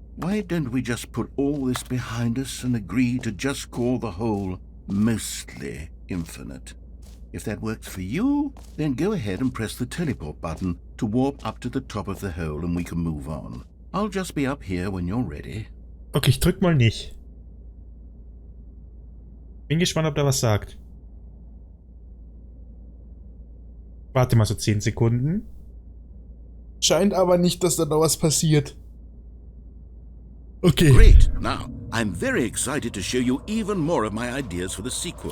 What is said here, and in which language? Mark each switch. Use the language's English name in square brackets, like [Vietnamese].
[English] Why don't we just put all this behind us and agree to just call the hole mostly infinite? If that works for you, then go ahead and press the teleport button to warp up to the top of the hole and we can move on. I'll just be up here when you're ready. [German] Okay, ich drück mal nicht. Bin gespannt, ob der was sagt. Warte mal so 10 Sekunden. Scheint aber nicht, dass da noch was passiert. Okay. [English] Great. Now, I'm very excited to show you even more of my ideas for the sequel.